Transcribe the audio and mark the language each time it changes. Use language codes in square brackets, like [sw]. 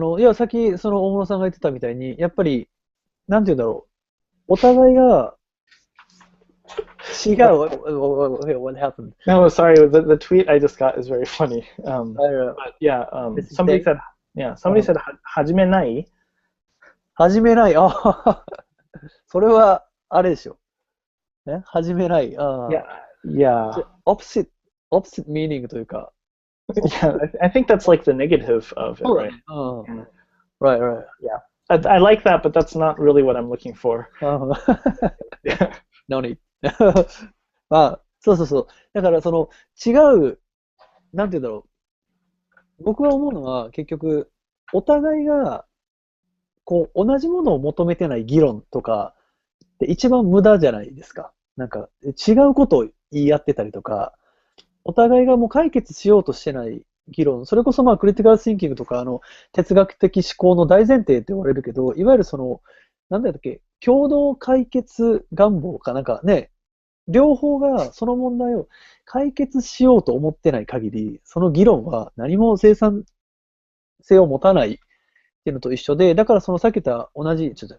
[ja] いや、さっき、大室さんが言ってたみたいに、やっぱり、なんて言うんだろう。お互いが、違う。 [en] What happened? No, sorry. The tweet I just got is very funny. But yeah, somebody said, 始めない? [ja] 始めない。それは、あれでしょ。始めない。 [en] Yeah. Opposite meaning [ja] というか。 [en] Yeah, I think that's like the negative of it, right? Right. Yeah. I like that, but that's not really what I'm looking for. No need. そう。 [ja] だから、違う、なんて言うんだろう。僕は思うのは、結局、お互いが、同じものを求めてない議論とか、一番無駄じゃないですか。なんか、違うことを言い合ってたりとか、お互いがもう解決しようとしてない議論、それこそクリティカル・シンキングとか、哲学的思考の大前提って言われるけど、いわゆるなんだっけ、共同解決願望かなんかね、両方がその問題を解決しようと思ってない限り、その議論は何も生産性を持たないっていうのと一緒で、だからさっき言った同じ、